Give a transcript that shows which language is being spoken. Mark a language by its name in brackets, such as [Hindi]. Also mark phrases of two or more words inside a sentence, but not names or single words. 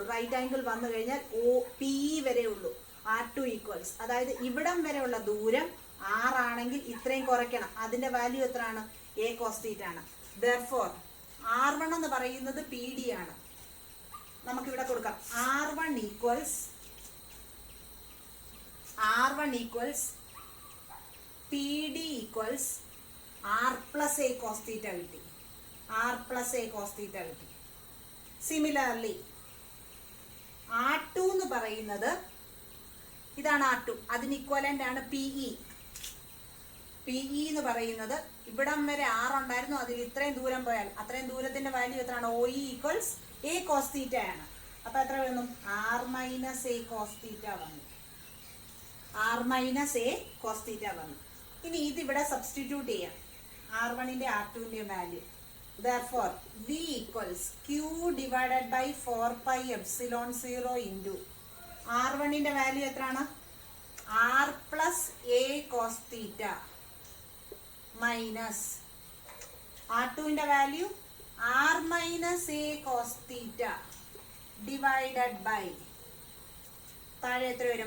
[Malayalam] റൈറ്റ് ആംഗിൾ വന്നു കഴിഞ്ഞാൽ PE വരെ ഉള്ളൂ. R2 ഈക്വൽസ്, അതായത് ഇവിടം വരെയുള്ള ദൂരം R ആണെങ്കിൽ ഇത്രയും കുറയ്ക്കണം. അതിന്റെ വാല്യൂ എത്രയാണ്? [English] A cos theta [Malayalam] ആണ്. therefore R1 എന്ന് പറയുന്നത് PD ആണ്. നമുക്കിവിടെ കൊടുക്കാം [English] R1 equals PD equals R plus A cos theta കിട്ടി. R plus A cos theta കിട്ടി. [Malayalam] സിമിലർലി R2 എന്ന് പറയുന്നത് ഇതാണ് R2. അതിന് ഇക്വലന്റ് ആണ് PE. PE എന്ന് പറയുന്നത് ഇവിടം വരെ R ഉണ്ടായിരുന്നു, അതിൽ ഇത്രയും ദൂരം പോയാൽ അത്രയും ദൂരത്തിന്റെ വാല്യൂ എത്രയാണ്? OE [English] equals A cos θ [Malayalam] ആണ്. അപ്പൊ എത്ര വന്നു? [English] R minus A cos θ വന്നു. R minus A cos θ വന്നു. [Malayalam] ഇനി ഇതിവിടെ സബ്സ്റ്റിറ്റ്യൂട്ട് ചെയ്യാം, R1ന്റെ R2ന്റെ വാല്യൂ. [English] Therefore V equals Q divided by 4 pi epsilon 0 into [Malayalam] R1ന്റെ വാല്യൂ എത്രയാണ്? [English] R plus A cos θ മൈനസ് [Malayalam] R2ന്റെ വാല്യൂ [English] R minus A cos θ divided by [Malayalam] താഴെ എത്ര വരും?